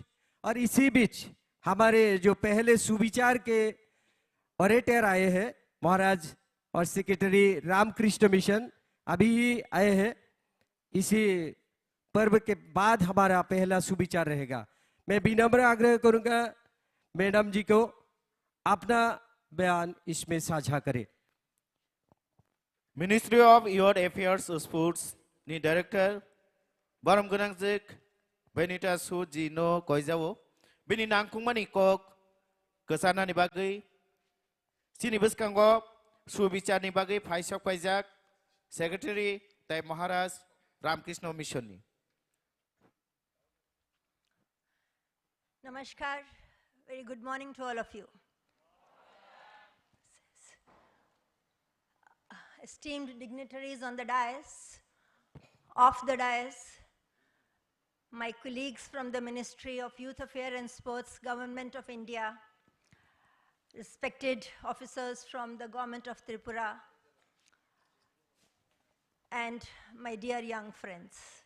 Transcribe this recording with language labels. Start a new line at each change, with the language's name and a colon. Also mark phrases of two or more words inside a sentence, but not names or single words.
Hindi: और इसी बीच हमारे जो पहले सुविचार के ऑरेटर आए हैं महाराज और सेक्रेटरी रामकृष्ण मिशन अभी ही आए हैं। इसी पर्व के बाद हमारा पहला सुविचार रहेगा। मैं विनम्र आग्रह करूंगा मैडम जी को अपना बयान इसमें साझा करें।
Kok Borok: मिनिस्ट्री ऑफ यूथ अफेयर्स स्पोर्ट्स नि डायरेक्टर बरम गोनांजिक बेनिता सूद जी नो कोइजावो बिनि नांकुंमानि कक गोसानानि बागै सिनि बसकांगो सुविचारनि बागै फाइसक फाइजाक सेक्रेटरी ताय महाराज रामकृष्ण मिशननि।
English: Namaskar, very good morning to all of you. Esteemed dignitaries on the dais, off the dais, my colleagues from the Ministry of Youth Affairs and Sports, Government of India, respected officers from the Government of Tripura, and my dear young friends.